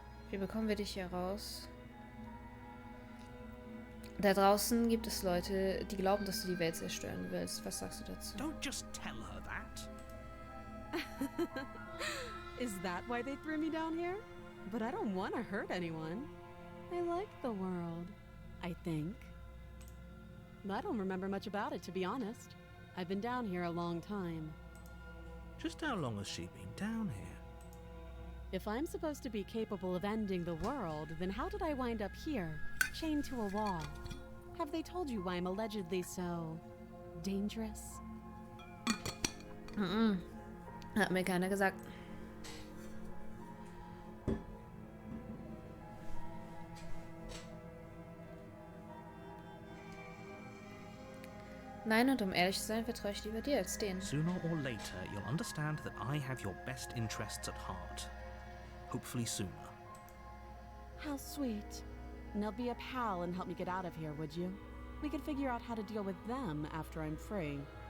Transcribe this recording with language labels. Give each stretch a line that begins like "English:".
German: Wie bekommen wir dich hier raus? Da draußen gibt es Leute, die glauben, dass du die Welt zerstören willst. Was sagst du dazu?
English: Don't just tell her that. Is that why they threw me down here? But I don't want to hurt anyone. I like the world, I think. I don't remember much about it, to be honest. I've been down here a long time. Just how long has she been down here? If I'm supposed to be capable of ending the world, then how did I wind up here, chained to a wall? Have they told you why I'm allegedly so dangerous?
German: Hat mir keiner gesagt. Nein, und um ehrlich zu sein, vertraue ich lieber dir als denen.
English: Sooner or later, you'll understand that I have your best interests at heart. Hopefully sooner. How sweet. Now be a pal and help me get out of here, would you? We could figure out how to deal with them after I'm free.